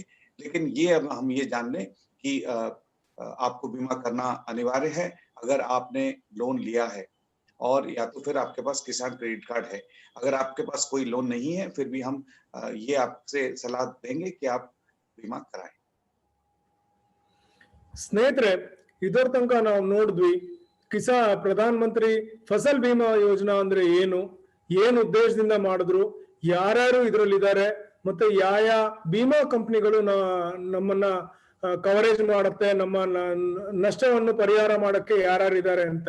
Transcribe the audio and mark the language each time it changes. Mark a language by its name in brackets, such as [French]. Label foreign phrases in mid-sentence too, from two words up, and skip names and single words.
[Hindi] लेकिन ये अब हम ये जान लें कि आपको बीमा करना अनिवार्य है अगर आपने लोन लिया है, और या तो फिर आपके पास किसान क्रेडिट कार्ड है। अगर आपके पास कोई लोन नहीं है, फिर भी हम ये आपसे सलाह देंगे कि आप बीमा कराएं। [Kannada] ಸ್ನೇಹಿತರೆ, ಇದರ ತನಕ ನಾವು ನೋಡಿದ್ವಿ ಪ್ರಧಾನ ಮಂತ್ರಿ ಫಸಲ್ ಬಿಮಾ ಯೋಜನಾ ಅಂದ್ರೆ ಏನು, ಏನ್ ಉದ್ದೇಶದಿಂದ ಮಾಡಿದ್ರು, ಯಾರ್ಯಾರು ಇದರಲ್ಲಿದ್ದಾರೆ, ಮತ್ತೆ ಯಾವ ಬಿಮಾ ಕಂಪನಿಗಳು ನಮ್ಮನ್ನ ಕವರೇಜ್ ಮಾಡುತ್ತೆ, ನಮ್ಮ ನಷ್ಟವನ್ನು ಪರಿಹಾರ ಮಾಡಕ್ಕೆ ಯಾರ್ಯಾರಿದ್ದಾರೆ ಅಂತ.